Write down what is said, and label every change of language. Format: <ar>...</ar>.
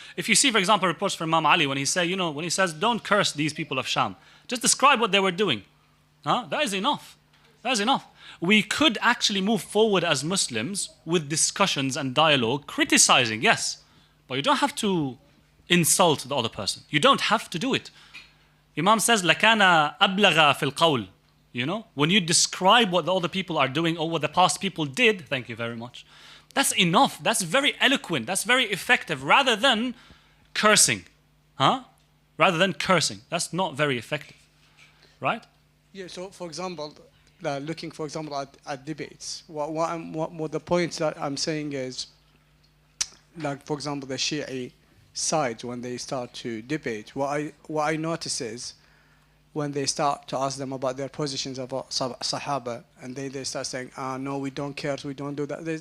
<en>If you see, for example, reports from Imam Ali when he says, don't curse these people of Sham, just describe what they were doing. That is enough. That is enough. We could actually move forward as Muslims with discussions and dialogue, criticizing, yes, but you don't have to insult the other person. You don't have to do it. Imam says,</en> <ar>لَكَانَ أَبْلَغَ فِي الْقَوْلِ.</ar> <en>You know, when you describe what the other people are doing or what the past people did, thank you very much, that's enough. That's very eloquent. That's very effective, rather than cursing. Rather than cursing. That's not very effective. Right? Yeah, so for example, looking, for example, at debates, what the points that I'm saying is, like, for example, the Shi'i sides, when they start to debate, what I notice is, when they start to ask them about their positions about Sahaba, and they start saying, no, we don't care, we don't do that.</en>